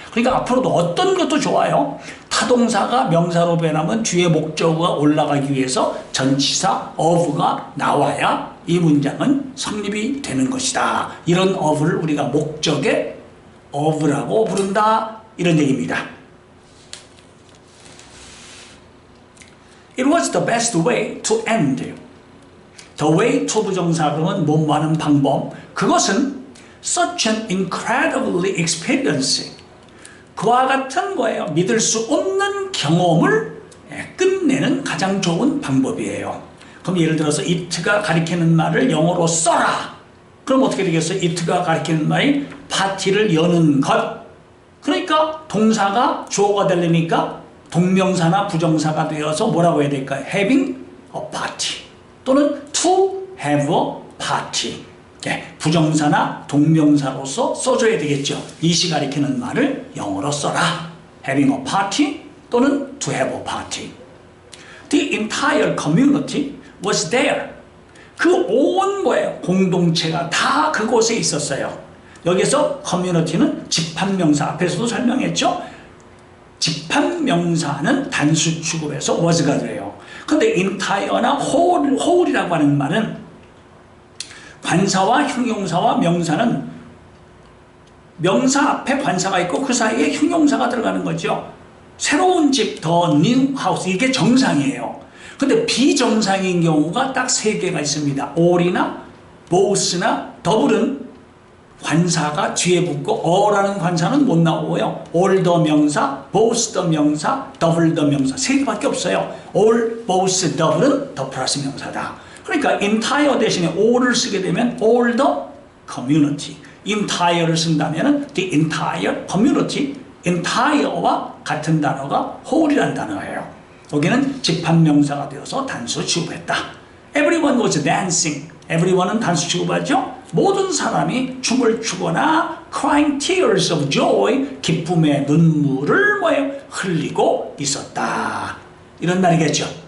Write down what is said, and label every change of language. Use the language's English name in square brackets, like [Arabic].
[Korean] 그러니까 앞으로도 어떤 것도 좋아요. 타동사가 명사로 변하면 뒤에 목적어가 올라가기 위해서 전치사 of가 나와야 이 문장은 성립이 되는 것이다. 이런 of를 우리가 목적의 of라고 부른다. 이런 얘기입니다. [English] It was the best way to end. [Korean] The way to 부정사 그러면 뭐하는 방법. [English] 그것은 such an incredibly experiencing. [Korean] 그와 같은 거예요. 믿을 수 없는 경험을 끝내는 가장 좋은 방법이에요. 그럼 예를 들어서 it가 가리키는 말을 영어로 써라. 그럼 어떻게 되겠어요? it가 가리키는 말이 파티를 여는 것. 그러니까 동사가 주어가 되려니까 동명사나 부정사가 되어서 뭐라고 해야 될까요? [English] having a party. 또는 to have a party. [Korean] 부정사나 동명사로서 써줘야 되겠죠. 이시 가리키는 말을 영어로 써라. [English] having a party 또는 to have a party. The entire community was there. [Korean] 그 온 뭐예요? 공동체가 다 그곳에 있었어요. 여기서 community는 집합명사 앞에서도 설명했죠. 집합명사는 단수 취급해서 was가 돼요. 근데 entire나 whole이라고 하는 말은 관사와 형용사와 명사는 명사 앞에 관사가 있고 그 사이에 형용사가 들어가는 거죠. 새로운 집, the new house, 이게 정상이에요. 근데 비정상인 경우가 딱 3개가 있습니다. all이나 both나 double은 관사가 뒤에 붙고 어라는 관사는 못 나오고요. all the 명사, both the 명사, double the 명사 3개밖에 없어요. all, both, double은 더 플러스 명사다. 그러니까 entire 대신에 all을 쓰게 되면 all the community. entire를 쓴다면 the entire community. entire와 같은 단어가 whole이라는 단어예요. 여기는 집합명사가 되어서 단수 취급했다. Everyone was dancing. Everyone은 단수 취급하죠. 모든 사람이 춤을 추거나 crying tears of joy, 기쁨의 눈물을 흘리고 있었다. 이런 말이겠죠.